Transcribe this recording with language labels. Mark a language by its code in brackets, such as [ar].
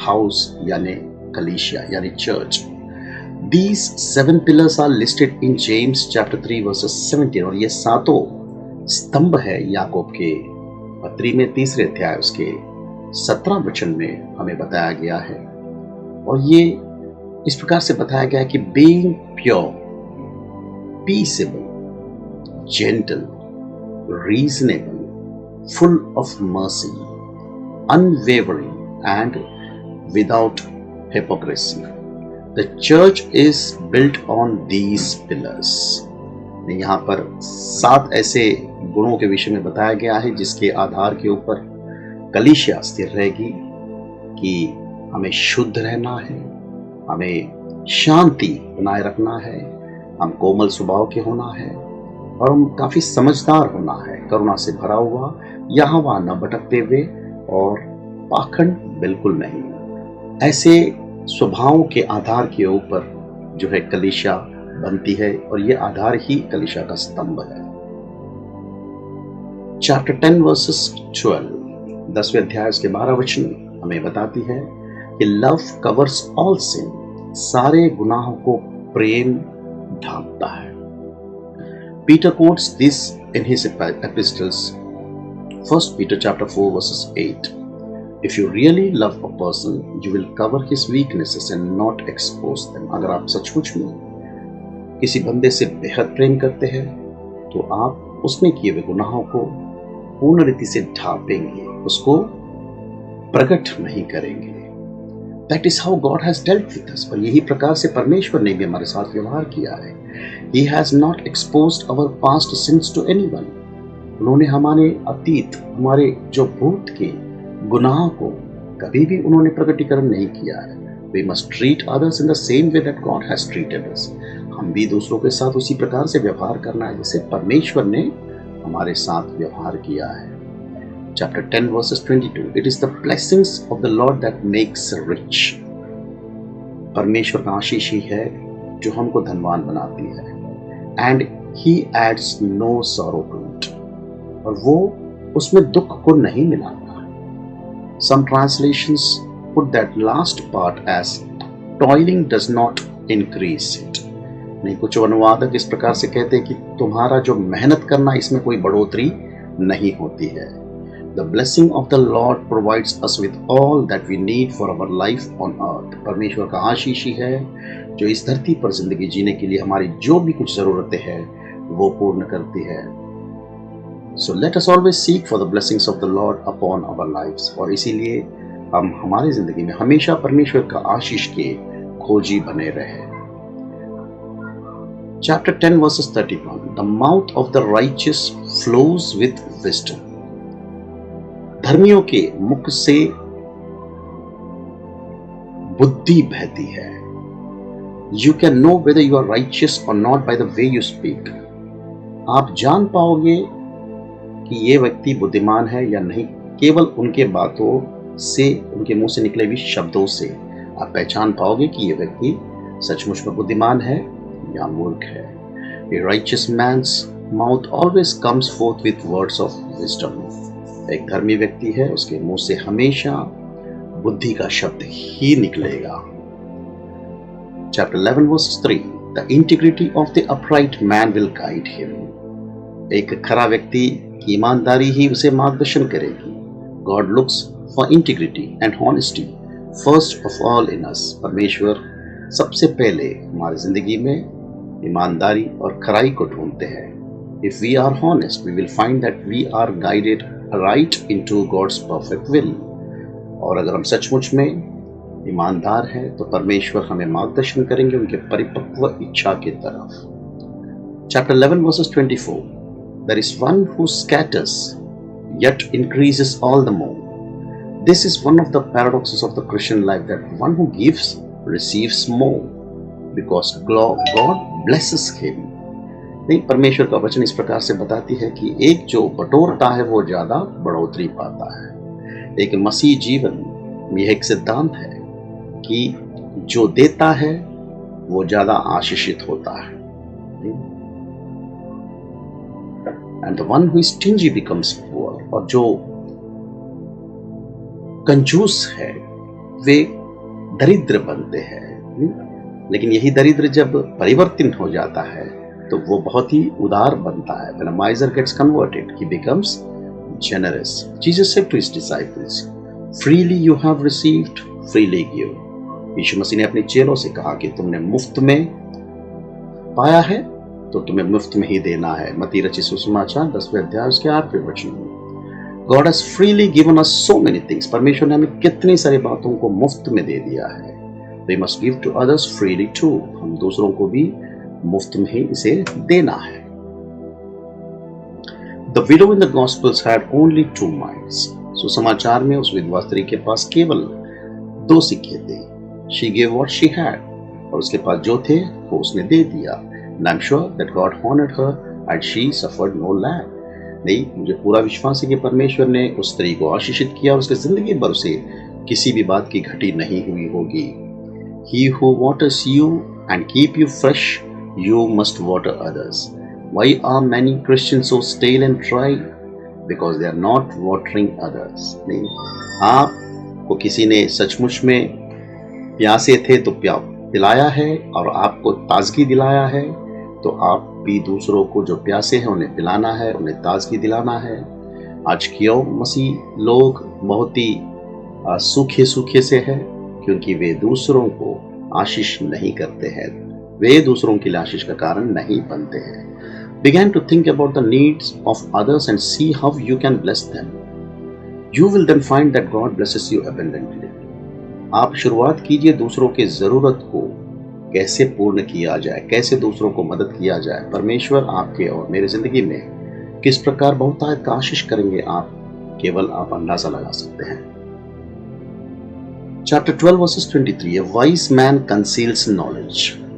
[hi] House यानी कलीसिया यानी church. [en] These 7 pillars are listed in James chapter 3 verses 17, [hi] और ये 7 स्तंभ है याकूब के पत्री में 3 अध्याय उसके 17 वचन में हमें बताया गया है। और ये इस प्रकार से बताया गया है कि [en] being pure, peaceable, gentle, reasonable, full of mercy, unwavering and without hypocrisy. The church is built on these pillars. [hi] यहाँ पर 7 ऐसे गुणों के विषय में बताया गया है जिसके आधार के ऊपर कलीसिया स्थिर रहेगी, कि हमें शुद्ध रहना है, हमें शांति बनाए रखना है, हम कोमल स्वभाव के होना है, और हम काफी समझदार होना है, करुणा से भरा हुआ, यहाँ वहाँ न भटकते हुए, और पाखंड बिल्कुल नहीं। ऐसे स्वभावों के आधार के ऊपर जो है कलीसिया बनती है, और ये आधार ही कलीसिया का स्तंभ है। चैप्टर 10 वर्सेस 12, 10वें अध्याय उसके 12 वचन हमें बताती है कि [en] love covers all sin, [hi] सारे गुनाहों को प्रेम ढांपता है। [en] Peter quotes this in his epistles, 1 Peter chapter 4 verses 8. If you really love a person, you will cover his weaknesses and not expose them. [hi] अगर आप सचमुच में किसी बंदे से बेहद प्रेम करते हैं तो आप उसने किए हुए गुनाहों को पूर्ण रीति से ढांपेंगे, उसको प्रकट नहीं करेंगे। [en] That is how God has dealt with us. [hi] पर यही प्रकार से परमेश्वर ने भी हमारे साथ व्यवहार किया है। [en] He has not exposed our past sins to anyone. [hi] उन्होंने हमारे अतीत, हमारे जो भूत के गुनाह को कभी भी उन्होंने प्रकटीकरण नहीं किया है। [en] We must treat others in the same way that God has treated us. [hi] हम भी दूसरों के साथ उसी प्रकार से व्यवहार करना है जैसे परमेश्वर ने हमारे साथ व्यवहार किया है। [en] Chapter 10 verses 22. It is the blessings of the Lord that makes rich. [hi] परमेश्वर का आशीष ही है जो हमको धनवान बनाती है। [en] And He adds no sorrow to it. [hi] और वो उसमें दुख को नहीं मिलाता। [en] Some translations put that last part as toiling does not increase it. [hi] नहीं, कुछ अनुवादक इस प्रकार से कहते हैं कि तुम्हारा जो मेहनत करना इसमें कोई बढ़ोतरी नहीं होती है। [en] The blessing of the Lord provides us with all that we need for our life on earth. [hi] परमेश्वर का आशीष ही है जो इस धरती पर जिंदगी जीने के लिए हमारी जो भी कुछ जरूरतें हैं वो पूर्ण करती है। [en] So let us always seek for the blessings of the Lord upon our lives. [hi] और इसीलिए हम हमारी जिंदगी में हमेशा परमेश्वर का आशीष के खोजी बने रहे। [en] Chapter 10 verses 31. The mouth of the righteous flows with wisdom. [hi] अधर्मियों के मुख से बुद्धि बहती है। [en] You can know whether you are righteous और not by the way you speak. [hi] आप जान पाओगे कि ये व्यक्ति बुद्धिमान है या नहीं केवल उनके बातों से, उनके मुंह से निकले हुए शब्दों से आप पहचान पाओगे कि ये व्यक्ति सचमुच में बुद्धिमान है या मूर्ख है। [en] A righteous man's mouth always comes forth with words of wisdom. [hi] एक धर्मी व्यक्ति है, उसके मुंह से हमेशा बुद्धि का शब्द ही निकलेगा। [en] Chapter 11 verse 3. The integrity of the upright man will guide him. [hi] एक खरा व्यक्ति की ईमानदारी ही उसे मार्गदर्शन करेगी। [en] God looks for integrity and honesty first of all in us. [hi] परमेश्वर सबसे पहले हमारी जिंदगी में ईमानदारी और खराई को ढूंढते हैं। [en] If we are honest, we will find that we are guided right into God's perfect will. [hi] और अगर हम सचमुच में ईमानदार हैं तो परमेश्वर हमें मार्गदर्शन करेंगे उनके परिपक्व इच्छा की तरफ। [en] Chapter 11 verses 24. There is one who scatters yet increases all the more. This is one of the paradoxes of the Christian life, that one who gives receives more because God blesses him. [hi] नहीं, परमेश्वर का वचन इस प्रकार से बताती है कि एक जो बटोरता है वो ज्यादा बढ़ोतरी पाता है। एक मसीह जीवन में यह एक सिद्धांत है कि जो देता है वो ज्यादा आशीषित होता है। [en] And the one who is stingy becomes poor. [hi] और जो कंजूस है वे दरिद्र बनते हैं। लेकिन यही दरिद्र जब परिवर्तन हो जाता है तो वो बहुत ही उदार बनता है। [en] When a miser gets converted, he becomes generous. Jesus said to his disciples, "Freely you have received, freely give." [hi] यीशु मसीह ने अपने चेलों से कहा कि तुमने मुफ्त में पाया है तो तुम्हें मुफ्त में ही देना है। मत्ती रचित सुसमाचार 10वें अध्याय उसके 8वें वचन में। [en] God has freely given us so many things. [hi] परमेश्वर ने हमें कितनी सारी बातों को मुफ्त में दे दिया है। [en] We must give to others freely too. [hi] हम दूसरों को भी मुफ्त में ही इसे देना है। [en] The widow in the Gospels had only 2 mites. [hi] सुसमाचार में उस विधवा स्त्री के पास केवल 2 सिक्के थे। [en] She gave what she had. [hi] और उसके पास जो थे वो उसने दे दिया। [en] And I'm sure that God honored her and she suffered no lack. [hi] नहीं, मुझे पूरा विश्वास है कि परमेश्वर ने उस स्त्री को आशीषित किया और उसकी जिंदगी भर उसे किसी भी बात की घटी नहीं हुई होगी। [en] He who waters you and keep you fresh, you must water others. Why are many Christians so stale and dry? Because they are not watering others. [hi] नहीं, आपको किसी ने सचमुच में प्यासे थे तो पिलाया है और आपको ताजगी दिलाया है, तो आप भी दूसरों को जो प्यासे हैं उन्हें पिलाना है, उन्हें ताजगी दिलाना है। आज क्यों मसीह लोग बहुत ही सूखे सूखे से हैं? क्योंकि वे दूसरों को आशीष नहीं करते हैं, वे दूसरों के लिए आशीष का कारण नहीं बनते हैं। [en] Begin to think about the needs of others and see how you can bless them. You will then find that God blesses you abundantly. [hi] आप शुरुआत कीजिए दूसरों के जरूरत को कैसे पूर्ण किया जाए, कैसे दूसरों को मदद किया जाए। परमेश्वर आपके और मेरे जिंदगी में किस प्रकार बहुतायत का आशीष करेंगे केवल आप अंदाजा लगा सकते हैं। [en] Chapter 12 verses 23. A wise man conceals knowledge.